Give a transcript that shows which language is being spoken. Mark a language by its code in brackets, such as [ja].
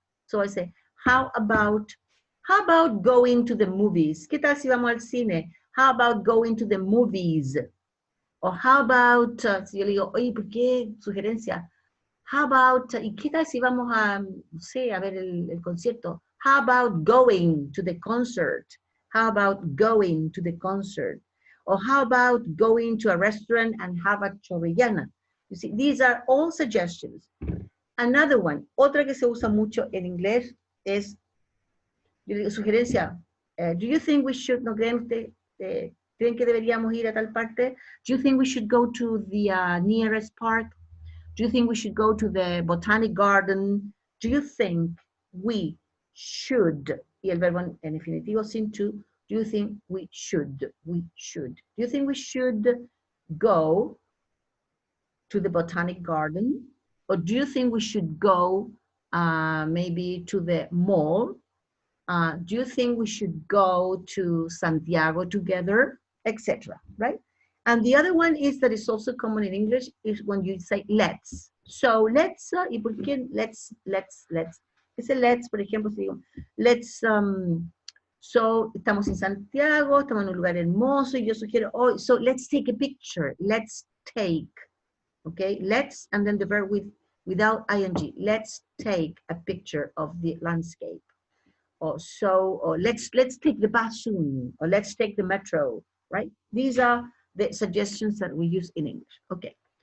[en] So I say, how about going to the movies? [es] ¿Qué tal si vamos al cine? [en] How about going to the movies? [es] O [en] how about, [es] si yo le digo, oye, ¿por qué? Sugerencia. [en] How about, [es] ¿y qué tal si vamos a, no sé, a ver el concierto? [en] How about going to the concert? How about going to the concert? Or how about going to a restaurant and have a chorrillana? You see, these are all suggestions. Another one, [es] otra que se usa mucho en inglés es, yo digo, sugerencia, [en] do you think we should, [es] ¿no creen usted? ¿Creen que deberíamos ir a tal parte? [en] Do you think we should go to the nearest park? Do you think we should go to the botanic garden? Do you think we should? [es] Y el verbo en infinitivo sin to. [en] Do you think we should? We should. Do you think we should go to the botanic garden? Or do you think we should go maybe to the mall? Do you think we should go to Santiago together? Etc. Right? And the other one is that is also common in English is when you say let's. So let's, [es] ¿y por qué [en] let's? [es] Ese let's, por ejemplo, si digo, let's, so estamos en Santiago, estamos en un lugar hermoso, y yo sugiero, [en] oh, so let's take a picture. Let's take, okay? Let's, and then the verb without ing. Let's take a picture of the landscape. Or so, or let's take the bus soon, or let's take the metro, right? These are the suggestions that we use in English. Okay.